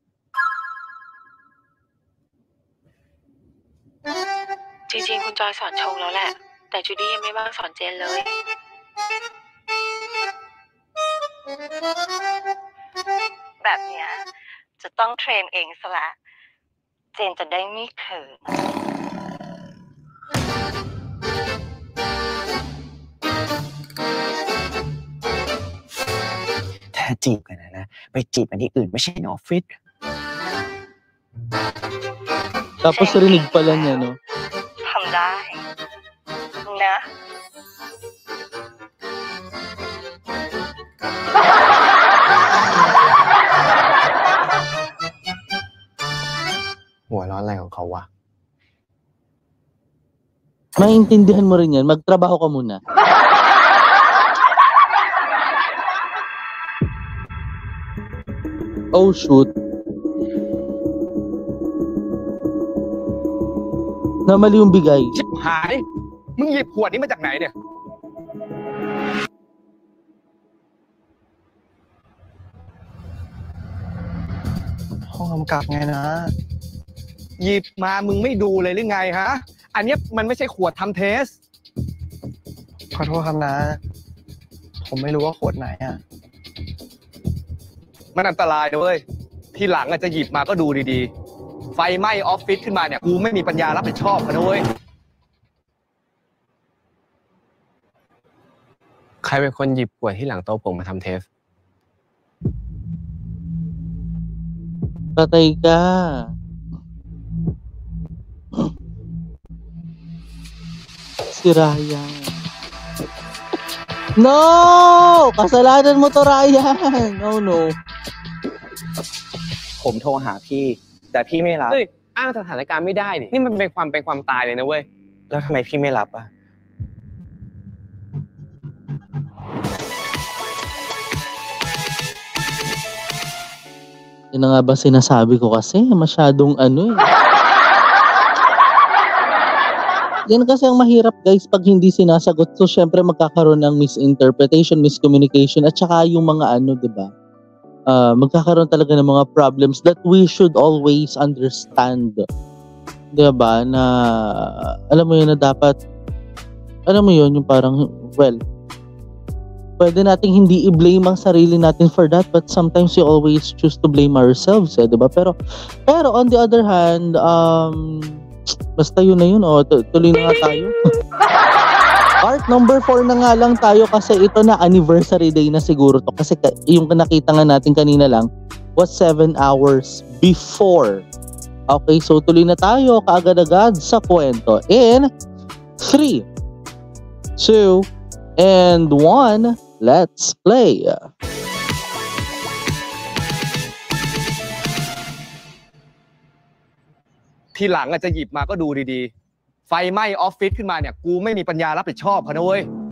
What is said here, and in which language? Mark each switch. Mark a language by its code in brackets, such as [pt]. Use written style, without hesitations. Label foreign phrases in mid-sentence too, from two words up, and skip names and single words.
[th] จริงๆคุณจอยสอนชงแล้วแหละ แต่จูดี้ยังไม่ว่างสอนเจนเลย แบบเนี้ยจะต้องเทรนเองซะละ เจนจะได้ไม่เขิน ถ้าจีบกันนะ ไปจีบอันที่อื่นไม่ใช่ในออฟฟิศ [tl] Tapos rinig pala niya, no? [th] ทำได้นะ หัวร้อนอะไรของเขาวะ [tl] Maintindihan mo rin yan. Magtrabaho ka muna. [en] Oh, shoot. [tl] Namali yung bigay. [th] ชิบหาย มึงหยิบขวดนี้มาจากไหนเนี่ย ห้องกำกับไงนะ หยิบมามึงไม่ดูเลยหรือไงฮะ อันเนี้ยมันไม่ใช่ขวดทำเทส ขอโทษครับนะ ผมไม่รู้ว่าขวดไหนอ่ะ มันอันตรายนะเว้ย ทีหลังอาจจะหยิบมาก็ดูดีๆ ไฟไหม้ออฟฟิศขึ้นมาเนี่ย กูไม่มีปัญญารับผิดชอบกันนะเว้ย ใครเป็นคนหยิบขวดที่หลังโต๊ะผมมาทำเทส [tl] Patay ka. Si Ryan. No! Kasalanan mo to, Ryan! [en] Oh no. [th] ผมโทรหาพี่ แต่พี่ไม่รับ เฮ้ยอ้างสถานการณ์ไม่ได้ดินี่มันเป็นความตายเลยนะเว้ย แล้วทำไมพี่ไม่รับอ่ะ? [tl] Yun na nga ba sinasabi ko kasi, masyadong Yan kasi ang mahirap guys pag hindi sinasagot. So syempre magkakaroon ng [en] misinterpretation, miscommunication [tl] at saka yung mga diba? Magkakaroon talaga ng mga [en] problems that we should always understand. [tl] Diba? Na alam mo yun na dapat yung parang pwede nating hindi i-blame ang sarili natin [en] for that, but sometimes we always choose to blame ourselves, [tl] diba? [en] Pero on the other hand, [tl] basta yun na yun, tuloy na nga tayo. [en] Part number 4 [tl] na nga lang tayo kasi ito na [en] anniversary day [tl] na siguro to. Kasi yung nakita nga natin kanina lang [en] was 7 hours before. [tl] Okay, so tuloy na tayo kaagad-agad sa kwento. [en] In 3, 2, and 1, let's play! [th] ทีหลังจะหยิบมาก็ดูดีๆ ไฟไหม้ออฟฟิศขึ้นมาเนี่ยกูไม่มีปัญญารับผิดชอบเขานะเว้ย